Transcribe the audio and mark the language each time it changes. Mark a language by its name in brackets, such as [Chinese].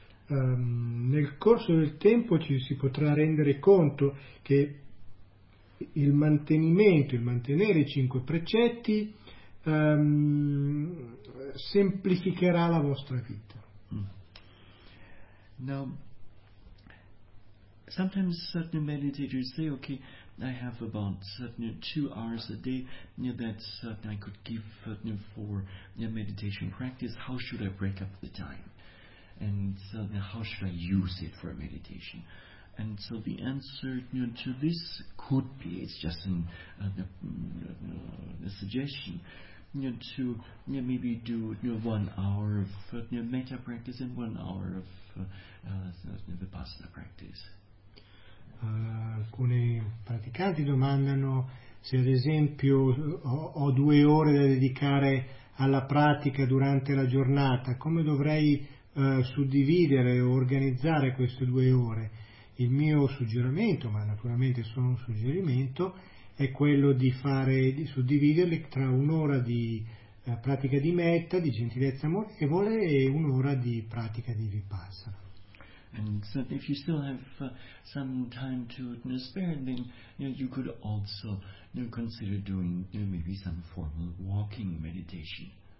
[Italian] Nel corso del tempo ci si potrà rendere conto che il mantenere i cinque precetti semplificherà la vostra vita. [English] Now, sometimes certain meditators say, okay, I have about 2 hours a day that I could give for meditation practice. How should I break up the time? And how should I use it for meditation? And so the answer to this could be, it's just a suggestion, to maybe do 1 hour of metta practice and 1 hour of vipassana practice. [Italian] Alcuni praticanti domandano se ad esempio ho 2 ore da dedicare alla pratica durante la giornata, come dovrei suddividere o organizzare queste 2 ore? Il mio suggerimento, ma naturalmente solo un suggerimento, è quello di suddividerli tra 1 ora di pratica di metta, di gentilezza amorevole, e 1 ora di pratica di vipassana. [English] And so if you still have some time to spare, then you could also consider doing maybe some formal walking meditation.